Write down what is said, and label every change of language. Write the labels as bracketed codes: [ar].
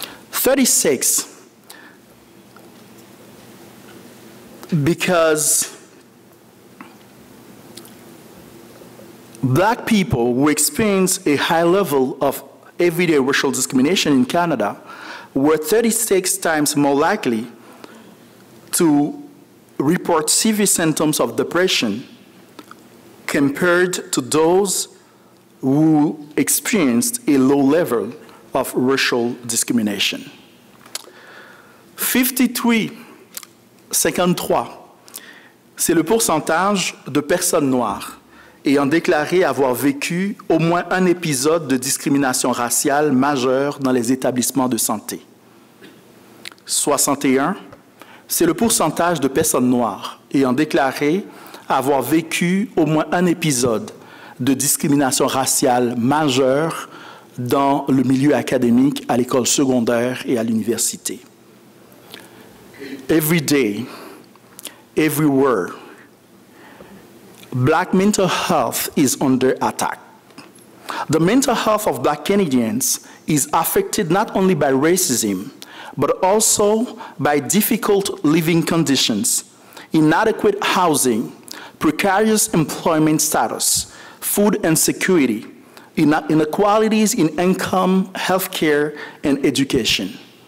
[en] 36, because black people who experience a high level of everyday racial discrimination in Canada were 36 times more likely to report severe symptoms of depression compared to those who experienced a low level of racial discrimination. [fr] 53, c'est le pourcentage de personnes noires ayant déclaré avoir vécu au moins un épisode de discrimination raciale majeure dans les établissements de santé. 61, c'est le pourcentage de personnes noires ayant déclaré avoir vécu au moins un épisode de discrimination raciale majeure dans le milieu académique, à l'école secondaire et à l'université. [en] Every day, everywhere, Black mental health is under attack. The mental health of Black Canadians is affected not only by racism, but also by difficult living conditions, inadequate housing, precarious employment status, food insecurity, inequalities in income, healthcare, and education.